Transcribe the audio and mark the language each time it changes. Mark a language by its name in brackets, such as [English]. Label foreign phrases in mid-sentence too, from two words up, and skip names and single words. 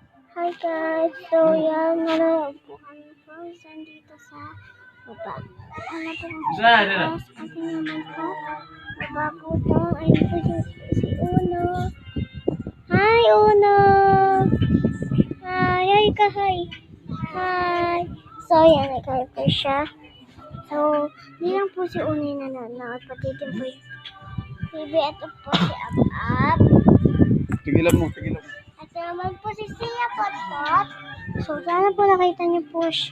[English] Hi guys! [Filipino] So yan, nanonood po kami frozen dito sa baba. Ano po ang sa ating naman po. Baba po ito. Ayun po yung si Uno. Hi Uno! Hi! Hi ka! Hi! Hi! So yan, ikaw po siya. So, hindi lang po si Uno yung nanonood. Pati din po yung baby. Ito po si Ab-Ab. Tigilan mo. Ito naman po si Sia Potpot. So, sana po nakita niyo po siya.